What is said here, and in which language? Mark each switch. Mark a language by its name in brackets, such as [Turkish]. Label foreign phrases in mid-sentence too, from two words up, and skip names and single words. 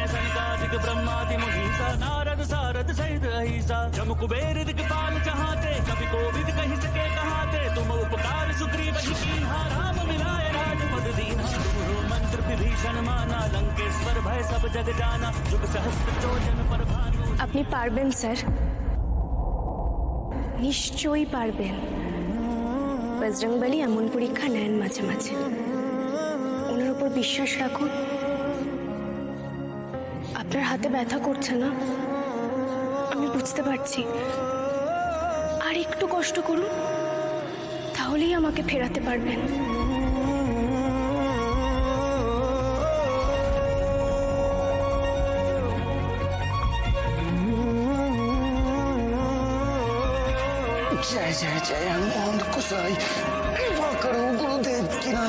[Awadhi] सनकादिक ब्रह्मादि मुनीसा, नारद सारद सहित अहिसा। जम कुबेर दिक्पाल चहाते, कवि कोविद कहि सके कहाते। तुम उपकार सुग्रीव ही कीन्हा, राम मिलाए राजपद दीन्हा। तुमरो मंत्र विभीषण माना, लंकेश्वर भय सब जग जाना। जुग सहस्त्र जोजन पर भानु। [Bangla] আপনি পারবেন স্যার, নিশ্চয়ই পারবেন। বজরংবলী এমন পরীক্ষা নেন মাঝে মাঝে, ওনার উপর বিশ্বাস রাখুন। আপনার হাতে ব্যথা করছে না, আমি বুঝতে পারছি। আর একটু কষ্ট করুন, তাহলেই আমাকে ফেরাতে পারবেন। [Awadhi] जय जय जय हनुमान गोसाई, कृपा करो गुरुदेव की नाई।